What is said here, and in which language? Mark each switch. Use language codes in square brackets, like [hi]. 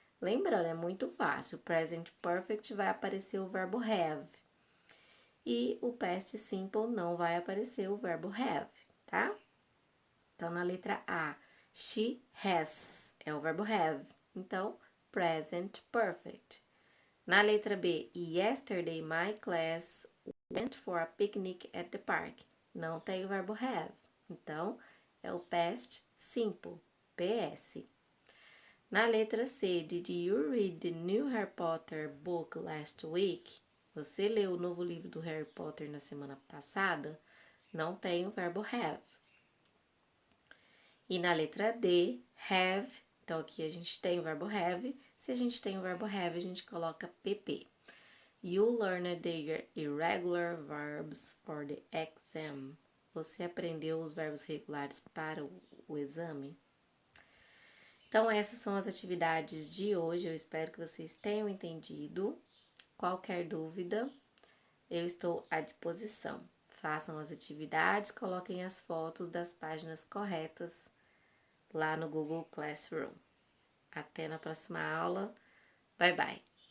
[pt] Lembrando, é muito fácil. O present perfect vai aparecer o verbo have. E o past simple não vai aparecer o verbo have, tá? Então, na letra A, [en] she has [pt] é o verbo have. Então, present perfect. Na letra B, [en] yesterday my class went for a picnic at the park. [pt] Não tem o verbo have. Então, é o past simple, PS. Na letra C, [en] did you read the new Harry Potter book last week? [pt] Você leu o novo livro do Harry Potter na semana passada? não tem o verbo have. E na letra D, have, então aqui a gente tem o verbo have. Se a gente tem o verbo have, a gente coloca pp. [en] You learned the irregular verbs for the exam. [pt] Você aprendeu os verbos regulares para o exame? Então, essas são as atividades de hoje. Eu espero que vocês tenham entendido. Qualquer dúvida, eu estou à disposição. Façam as atividades, coloquem as fotos das páginas corretas lá no Google Classroom. Até na próxima aula. [en] Bye, bye.